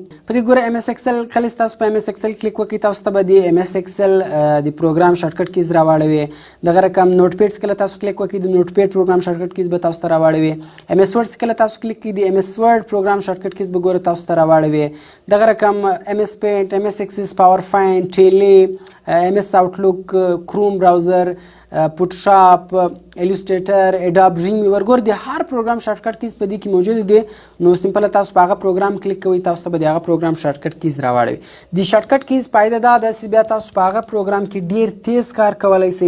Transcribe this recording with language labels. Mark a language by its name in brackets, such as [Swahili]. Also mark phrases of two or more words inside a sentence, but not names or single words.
[Pashto] په دې ګوره MS Excel کله تاسو په MS Excel کلیک وکړئ تاسو ته به د MS Excel د پروګرام [English] shortcut keys [Pashto] راواړوي. دغه رقم نوټ پیډز کله تاسو کلیک وکړئ د نوټ پیډ پروګرام [English] shortcut keys [Pashto] به تاسو ته راواړوي. MS Word کله تاسو کلیک کړئ د MS Word پروګرام [English] shortcut keys [Pashto] به ګوره تاسو ته راواړوي. دغه رقم MS Paint، MS Access، PowerPoint، Tele، MS Outlook، Chrome براوزر، فوټوشاپ، الوستریټر، اډاب ډریم ورګور د هر پروګرام [English] shortcut keys [Pashto] په دې کې موجود دي. نو سمپل تاسو په هغه پروګرام کلیک کوئ تاسو ته به د هغه پروګرام [English] shortcut keys [Pashto] راواړوي. د [English] shortcut keys [Pashto] فایده دا ده چې بیا تاسو په هغه پروګرام کې ډیر تیز کار کولی شئ.